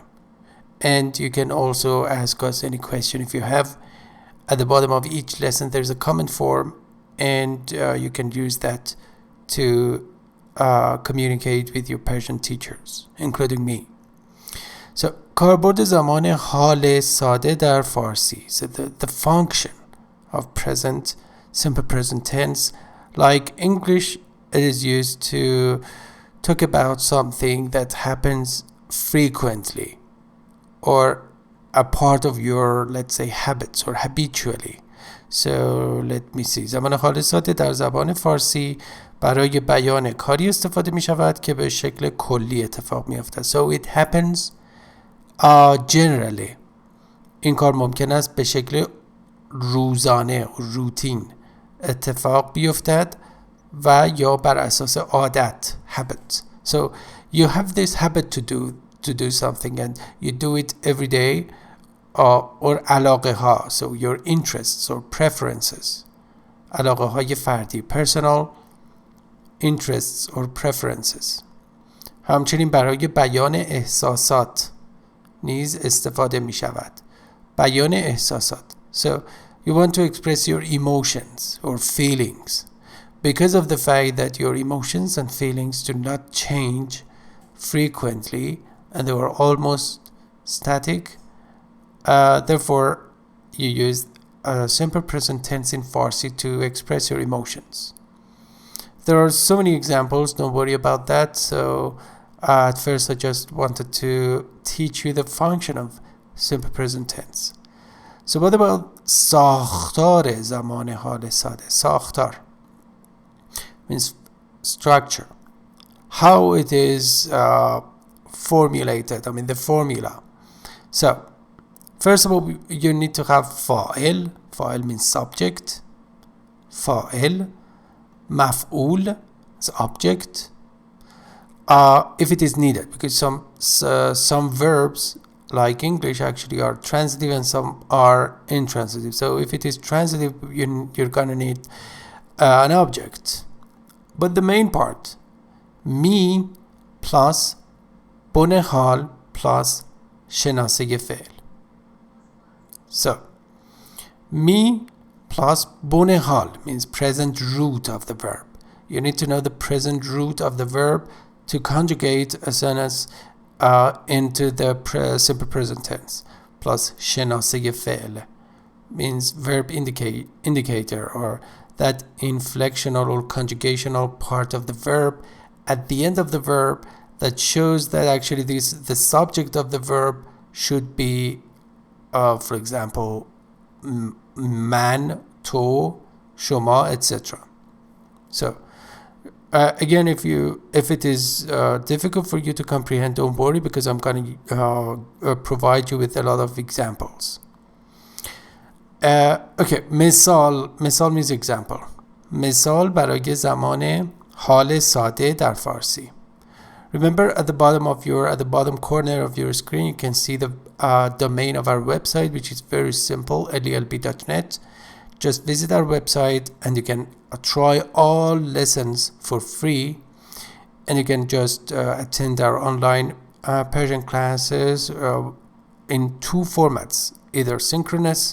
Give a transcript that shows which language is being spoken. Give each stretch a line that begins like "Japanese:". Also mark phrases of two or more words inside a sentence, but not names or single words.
English: And you can also ask us any question if you have. At the bottom of each lesson there's a comment form, and you can use that to communicate with your Persian teachers, including me.
Persian: So کاربرد زمان حال ساده در فارسی.
English: So the function of present, simple present tense, like English, it is used to talk about something that happens frequently or a part of your, let's say, habits or habitually. So let me see.
Persian: زمان حال ساده در زبان فارسی برای بیان کاری استفاده می شود که به شکل کلی اتفاق می افتد.
English: So it happens generally.
Persian: این کار ممکن است به شکل روزانه، روتین اتفاق بیفتد و یا بر اساس عادت، habit.
English: So you have this habit to do something and you do it every day, or علاقه ها, so your interests or preferences,
Persian: علاقه های فردی,
English: personal interests or preferences.
Persian: همچنین برای بیان احساسات نیز استفاده می شود. بیان احساسات.
English: So you want to express your emotions or feelings. Because of the fact that your emotions and feelings do not change frequently and they were almost static, therefore you use a simple present tense in Farsi to express your emotions. There are so many examples, don't worry about that. So at first I just wanted to teach you the function of simple present tense. So what about
Persian: ساختار زمان حال ساده?
English: ساختار means structure, how it is formulated, I mean the formula. So first of all, you need to have فاعل. فاعل means subject. فاعل. مفعول is object. If it is needed, because some verbs like English actually are transitive and some are intransitive. So if it is transitive, you're gonna need an object. But the main part,
Persian: می plus بن حال plus شناسه فعل.
English: So می plus
Persian: بن حال
English: means present root of the verb. You need to know the present root of the verb to conjugate a sentence into the simple present tense. Plus
Persian: شناسه فعل
English: means verb indicator, or that inflectional or conjugational part of the verb at the end of the verb that shows that actually the subject of the verb should be, for example,
Persian: من، تو، شما,
English: etc. So again, if it is difficult for you to comprehend, don't worry, because I'm going to provide you with a lot of examples. Okay, مثال means example.
Persian: مثال برای زمان حال ساده در فارسی.
English: Remember, at the bottom corner of your screen, you can see the domain of our website, which is very simple, lelb.net. Just visit our website and you can try all lessons for free, and you can just attend our online Persian classes in two formats, either synchronous